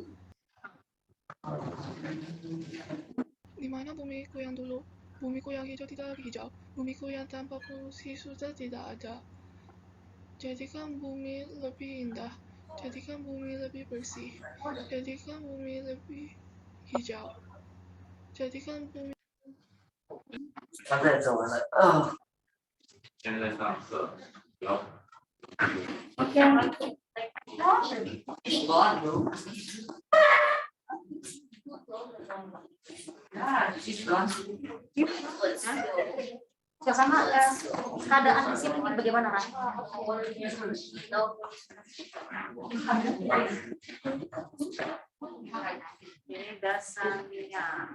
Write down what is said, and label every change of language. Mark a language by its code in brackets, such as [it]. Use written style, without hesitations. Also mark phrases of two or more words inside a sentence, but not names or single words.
[id] Di mana bumiku yang dulu, bumiku yang hijau tidak lagi hijau, bumiku yang tanpa polusi sudah tidak ada. Jadikan bumi lebih indah, jadikan bumi lebih bersih, jadikan bumi lebih hijau, jadikan bumi. [zh] 他在走了。现在上课，然后 [id] Sama keadaan di sini bagaimana, Ran? Ini dasarnya.